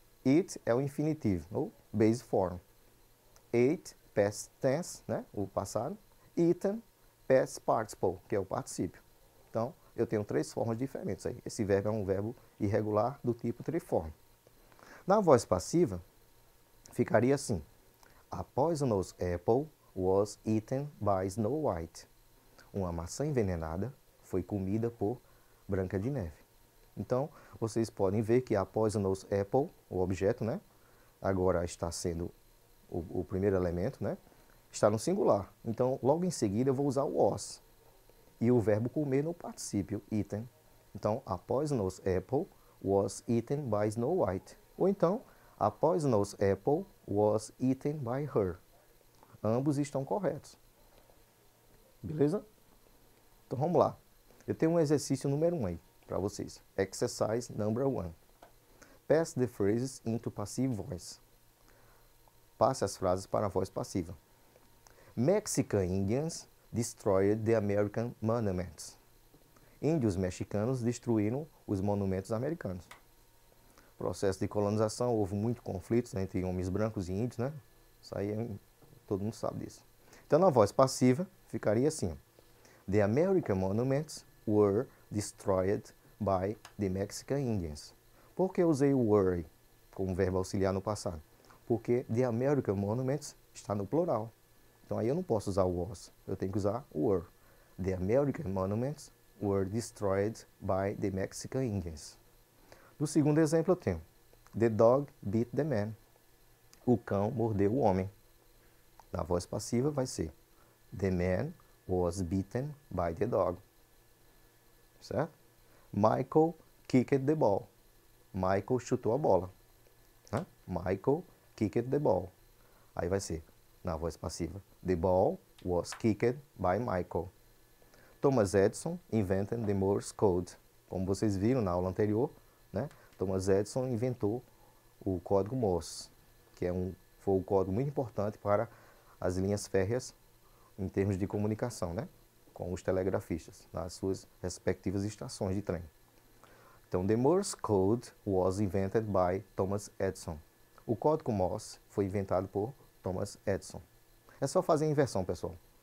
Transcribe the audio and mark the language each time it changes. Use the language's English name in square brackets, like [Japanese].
[Portuguese] Eat é o infinitivo, ou base form. Ate, past tense, né, o passado. Eaten, past participle, que é o particípio. Então, eu tenho 3 formas diferentes aí. Esse verbo é um verbo irregular do tipo triforme. Na voz passiva, ficaria assim. [English] A poisonous apple was eaten by Snow White. [Portuguese] Uma maçã envenenada foi comida por Branca de Neve. Então, vocês podem ver que a poisonous apple, o objeto, né, agora está sendo o primeiro elemento, né, está no singular. Então, logo em seguida, eu vou usar o was. E o verbo comer no particípio, eaten. [English] Então, a poisonous apple was eaten by Snow White. Ou então, a poisonous apple was eaten by her. [Portuguese] Ambos estão corretos. Beleza? Então, vamos lá. Eu tenho um exercício número 1 aí para vocês. [English] Exercise number 1. Pass the phrases into passive voice. [Portuguese] Passe as frases para a voz passiva. [English] Mexican Indians destroyed the American monuments. [Portuguese] Índios mexicanos destruíram os monumentos americanos. Processo de colonização, houve muitos conflitos entre homens brancos e índios, né? Isso aí todo mundo sabe disso. Então, na voz passiva, ficaria assim. [English] The American monuments were destroyed by the Mexican Indians. [Portuguese] Por que eu usei o were como verbo auxiliar no passado? Porque [English] the American monuments [Portuguese] está no plural. Então, aí eu não posso usar o was, eu tenho que usar o were. [English] The American monuments were destroyed by the Mexican Indians. [Portuguese] No segundo exemplo eu tenho, [English] the dog bit the man. [Portuguese] O cão mordeu o homem. Na voz passiva vai ser, [English] the man was bitten by the dog. [Portuguese] Certo? [English] Michael kicked the ball. [Portuguese] Michael chutou a bola. Né? [English] Michael kicked the ball. [Portuguese] Aí vai ser, na voz passiva, [English] the ball was kicked by Michael. Thomas Edison invented the Morse Code. [Portuguese] Como vocês viram na aula anterior, né? Thomas Edison inventou o código Morse, que foi um código muito importante para as linhas férreas em termos de comunicação, né? Com os telegrafistas, nas suas respectivas estações de trem. [English] Então, the Morse Code was invented by Thomas Edison. [Portuguese] O código Morse foi inventado por Thomas Edison. É só fazer a inversão, pessoal.